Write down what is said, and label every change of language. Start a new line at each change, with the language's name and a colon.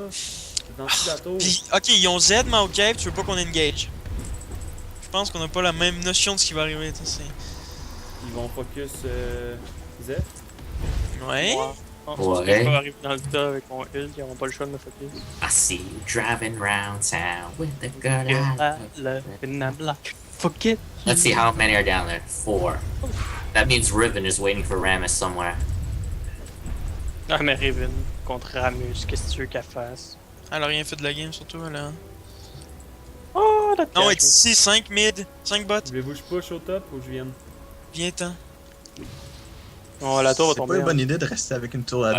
French: C'est dans le bateau. Pis, ok, ils ont Z, mais ok, tu veux pas qu'on engage. Je pense qu'on a pas la même notion de ce qui va arriver, tu sais. Ils vont focus Z. Ouais. Non, Ouais. c'est pas arriver dans le tas avec mon ult, ils auront pas le choix de me focus.
English: I see you driving round town with the good eye. Fuck it. Let's see how many are down there. 4. That means Riven is waiting for Rammus somewhere.
French: Ah, mais Raven contre Ramus, qu'est-ce que tu veux qu'elle fasse? Elle a rien fait de la game, surtout, là. Oh, la Non, tête. ici, 5 mid, 5 bot. Voulez-vous que je push au top ou je vienne? Viens-t'en. Oh, la tour va C'est pas tomber. une bonne idée de rester avec une tour à 2